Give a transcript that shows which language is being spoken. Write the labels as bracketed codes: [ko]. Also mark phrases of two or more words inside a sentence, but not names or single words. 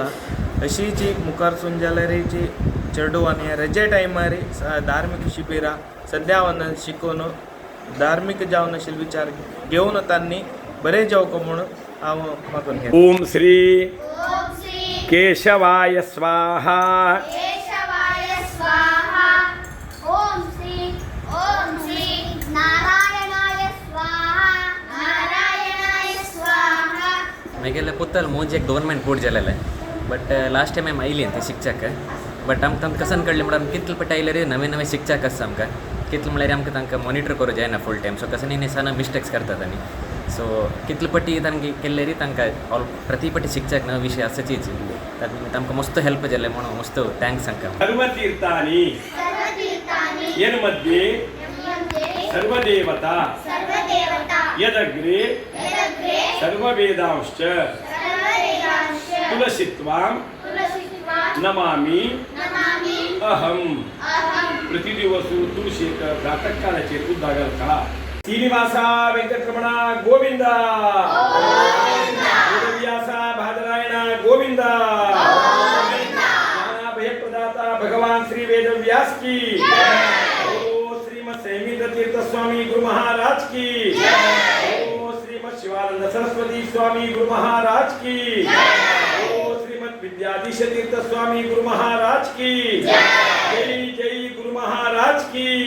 [kok] अशीच मुखारसून जाल्यार जी चेडवांनी रजे टायमार धार्मीक शिबिरां संध्या वंदन शिकून धार्मीक जावन आशिल्ले विचार घेवन तांणी बरें जावंक म्हणून हांव मागून घेता. [sa] ओम श्री केशवाय स्वाहा. [kok] मागेले पुतल मोंज एक [en] government board [kok] जालेले [en] but last time [kok] आमी आयली ती शिक्षक बट आमकां कसन कळ्ळें म्हणल्यार कितले पट आयले रे नवे शिक्षक आसा आमकां कितले म्हळ्यार आमकां तांकां मॉनिटर करूं जायना [en] full time. [kok] सो कसन इने सान मिस्टेक्स करतात आनी सो कितले पटी तांकां केल्ले रे तांकां प्रति पटी शिक्षक न विशय आसाचीच तांकां मस्त हेल्प जालें म्हणून मस्त थँक्स तांकां. [sa] सर्वतीर्थानि यन्मध्ये सर्वदेवता यदग्रे सर्ववेदांश्च तुलसीत्वां नमामि अहम. [kok] प्रतिदिवसू तुळशीक प्रातःकाळाचेर उद्दाग घालता. [sa] श्रीनिवासा वेंकटरमणा गोविंदा. वेदव्यासा भादरायणा गोविंदा. [hi] ज्ञाना भयप्रदाता भगवान श्री वेदव्यास की. श्रीमद तीर्थ स्वामी गुरु महाराज की. ओ श्रीमद शिवानंद सरस्वती स्वामी गुरु महाराज की. ओ श्रीमद विद्याधीश तीर्थ स्वामी गुरु महाराज की. जय जय गुरु महाराज की.